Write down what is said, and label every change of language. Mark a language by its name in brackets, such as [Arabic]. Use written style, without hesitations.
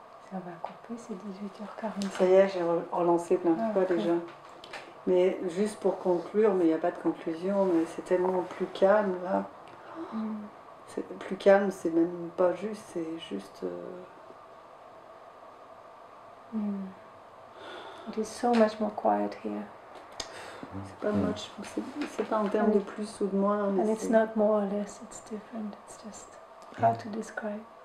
[French] Ça va couper, c'est 18h40. Ça y est, j'ai relancé plein de fois ok. déjà. Mais juste pour conclure, mais il n'y a pas de conclusion, mais c'est tellement plus calme là. C'est plus calme, c'est même pas juste, c'est juste. [English] It is so much more quiet here. [French] C'est pas much, c'est pas en termes de plus ou de moins. Mais [English] And it's not more or less, it's different. It's just how to describe.